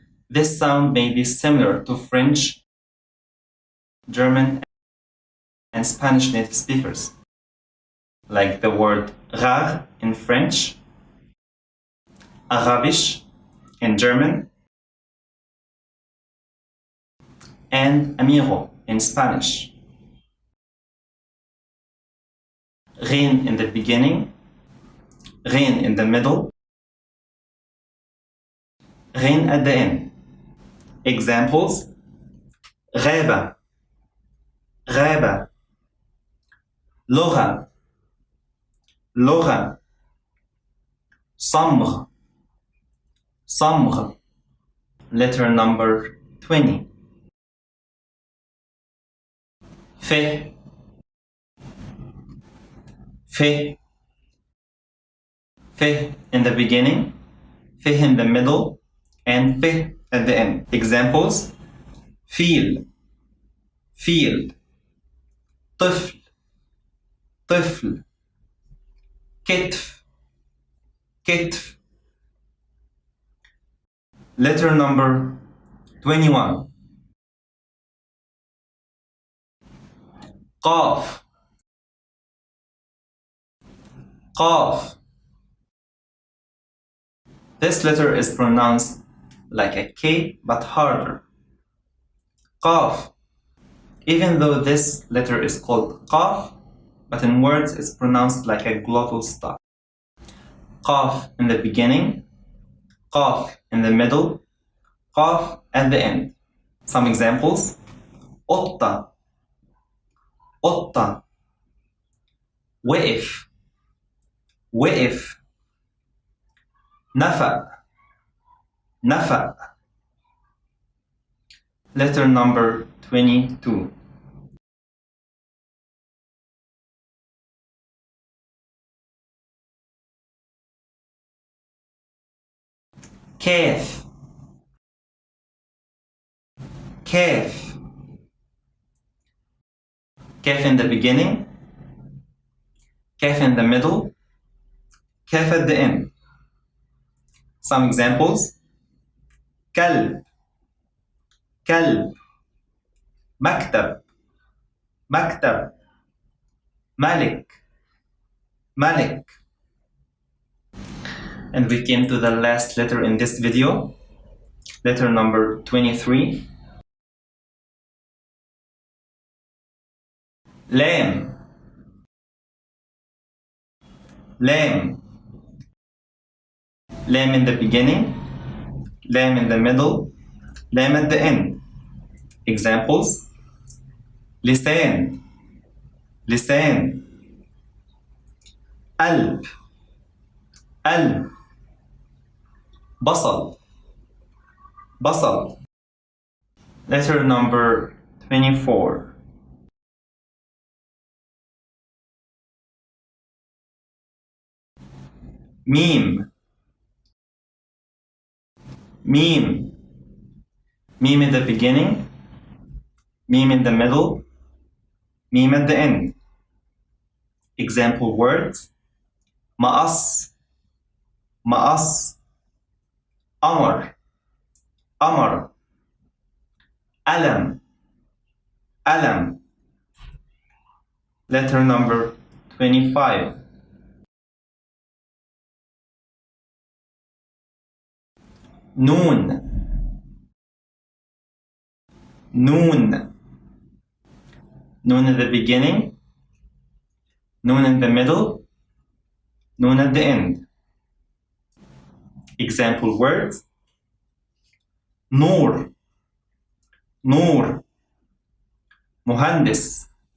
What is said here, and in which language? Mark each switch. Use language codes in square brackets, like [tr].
[en] This sound may be similar to French, German, and Spanish native speakers, like the word rar in French, Arabisch in German, and amigo in Spanish. Ghin in the beginning, ghin in the middle, ghin at the end. Examples: [ar] غابة غابة لغة لغة صمغ صمغ. [en] Letter number 20. Fe Fe Fe in the beginning, Fe in the middle, and Fe at the end. Examples: feel field [ar] طفل طفل كتف كتف. [en] Letter number 21. [ar] قاف قاف. [en] This letter is pronounced like a K but harder. [ar] قاف. [en] Even though this letter is called قاف, but in words it's pronounced like a glottal stop. قاف in the beginning, قاف in the middle, قاف at the end. Some examples: [ar] قطة قطة وقف وقف نفق نفق. [en] Letter number 22. [ar] كاف كاف. [en] كاف in the beginning, كاف in the middle, كاف at the end. Some examples: [ar] كلب كلب مكتب مكتب ملك ملك. [en] And we came to the last letter in this video, letter number 23. [ar] لام لام. [en] لام in the beginning, لام in the middle, لام at the end. Examples: [ar] لسان لسان قلب قلب بصل بصل. [en] Letter number 24. [ar] ميم ميم. [en] ميم in the beginning, meme in the middle, meme at the end. Example words: [ar] مقص مقص قمر قمر قلم قلم. [en] Letter number 25. [ar] نون نون. [en] Noon in the beginning, noon in the middle, noon at the end. Example words: [ar] نور نور مهندس